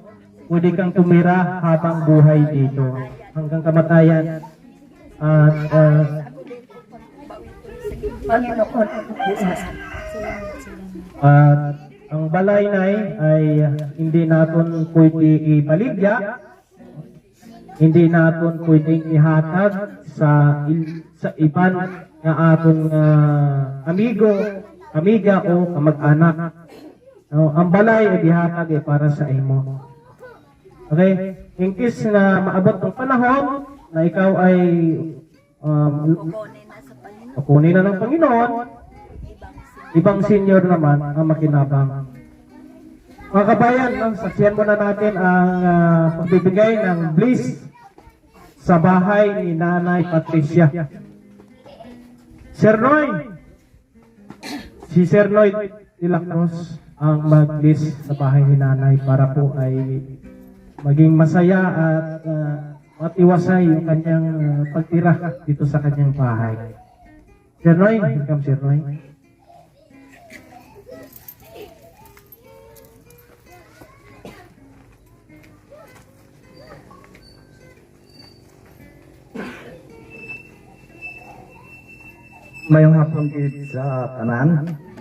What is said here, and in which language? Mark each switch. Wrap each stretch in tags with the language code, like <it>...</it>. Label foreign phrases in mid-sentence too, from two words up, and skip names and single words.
<tl>Pwede kang tumira habang buhay dito hanggang kamatayan. At ang balay na ay hindi natin pwede ibaligya, hindi natin pwedeng ihatag sa iban na aton amiga o kamag-anak. Ang balay ay ihatag para sa imo. Okay?</tl> <en>In case</en> <tl>na maabot ng panahon na ikaw ay kukunin na ng Panginoon, ibang senior naman ang makinabang. Mga kabayan, saksiyan muna natin ang pagbibigay ng bliss sa bahay ni Nanay Patricia. Sir Noy, si Sir Noy de la Cruz ang mag-bliss sa bahay ni Nanay para po ay maging masaya at matiwasay yung kanyang pagtira dito sa kanyang bahay. Sir Noy, welcome Sir Noy.</tl> <hil>Mayong hapon din sa tanan.</hil>